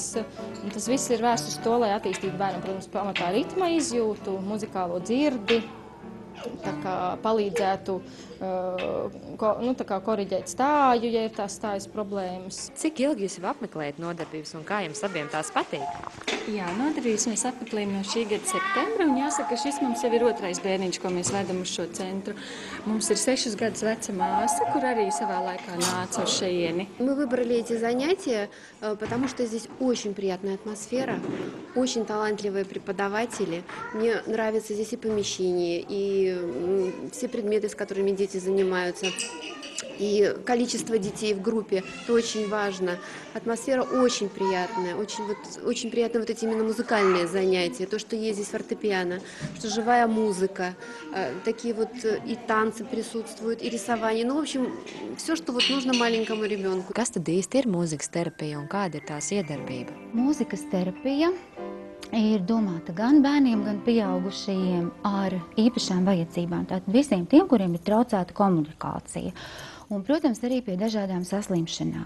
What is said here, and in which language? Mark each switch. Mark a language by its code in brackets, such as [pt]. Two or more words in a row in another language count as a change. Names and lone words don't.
[lv] Un tas viss ir vērsts uz to, lai attīstītu bērnam, protams, pamatā ritma izjūtu, muzikālo dzirdi, palīdzētu koriģēt stāju, ja ir tās stājas problēmas. Cik ilgi jūs jau apmeklējat nodarbības un kā jums abiem tās patīk? Jā, nodarbības mēs apmeklējam no šī gada septembra, un jāsaka, šis mums jau ir 2. bērniņš, ko mēs vedam uz šo centru. Mums ir 6 gadus veca māsa, kur arī savā laikā nāca uz šejieni. [ru] Мы выбрали эти занятия, потому что здесь очень приятная атмосфера, очень талантливые преподаватели. Мне нравится здесь и помещение, и все предметы, с которыми дети занимаются, и количество детей в группе, это очень важно. Атмосфера очень приятная, очень приятно вот эти именно музыкальные занятия, то, что есть здесь фортепиано, что живая музыка, такие вот и танцы присутствуют, и рисование, в общем, все, что нужно маленькому ребенку. [lv] Kas tad īsti ir mūzikas terapija un kāda ir tās iedarbība? Mūzikas terapija ir domāta gan bērniem, gan pieaugušajiem ar īpašām vajadzībām. Tātad visiem tiem, kuriem ir traucēta komunikācija. Un, protams, arī pie dažādām saslimšanām.